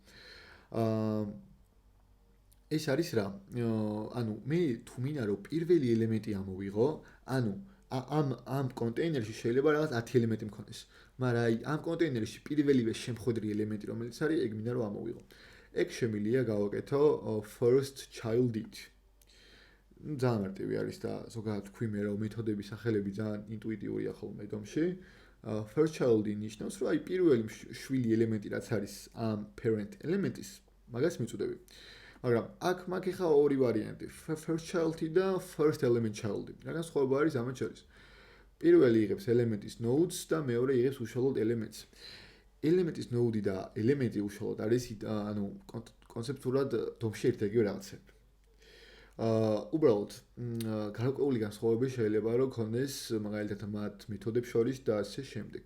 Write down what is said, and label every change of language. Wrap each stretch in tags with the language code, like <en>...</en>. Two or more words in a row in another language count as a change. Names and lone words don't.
<ka>ეს არის რა? მე თუ მინდა რომ პირველი ელემენტი ამოვიღო, ამ კონტეინერში შეიძლება რაღაც 10 ელემენტი მქონდეს. მაგრამ აი ამ კონტეინერში პირველივე შემხედრი ელემენტი რომელიც არის, ეგ მინდა რომ ამოვიღო. ეგ შემიძლია გავაკეთო</ka> <en>first child-</en> <ka>ით. ძალიან მარტივი არის და ზოგადად თქვი მე რომ მეთოდების სახელები ძალიან ინტუიტიურია ხოლმე DOM-ში.</ka> <en>First child-</en> <ka>ი ნიშნავს, რომ აი პირველი შვილი ელემენტი რაც არის ამ parent ელემენტის, მაგას მიწოდები. მაგრამ აქ მაქვს ხა ორი ვარიანტი,</ka> <en>first child-</en> <ka>ი და</ka> <en>first element child-</en> <ka>ი. რაგან სხვაობა არის ამათ შორის. პირველი იღებს ელემენტის nodes და მეორე იღებს უშუალოდ ელემენტს. ელემენტის node და ელემენტი უშუალოდ არის, კონცეპტურად DOM-ში ერთადერთი რაღაცები. უბრალოდ გარკვეული განსხვავებები შეიძლება რომ ქონდეს მაგალითად მათ მეთოდებს შორის და ასე შემდეგ.</ka>